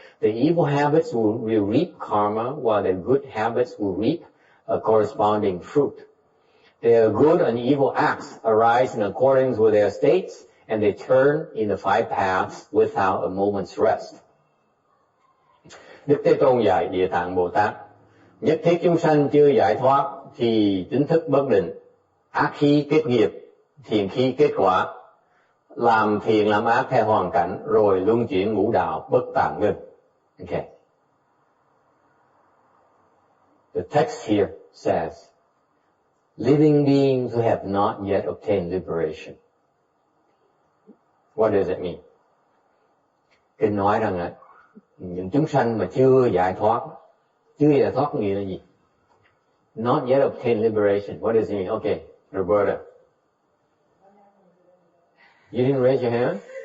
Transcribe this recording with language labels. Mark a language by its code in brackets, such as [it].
[en] The evil habits will reap karma, while the good habits will reap a corresponding fruit. Their good and evil acts arise in accordance with their states, and they turn in the five paths without a moment's rest. [vi] Đức Thế Tôn dạy Địa Tạng Bồ Tát, nhất thiết chúng sanh chưa giải thoát thì tính thức bất định, ác khi kết nghiệp, thiện khi kết quả, làm thiện làm ác theo hoàn cảnh, rồi luân chuyển ngũ đạo bất tạm ngưng. [en] Okay. The text here says, living beings who have not yet obtained liberation. What does it mean? [vi] Kinh nói rằng những chúng sanh mà chưa giải thoát có nghĩa là gì? [en] Not yet obtained liberation. What does it mean? Okay, Roberta. You didn't raise your hand?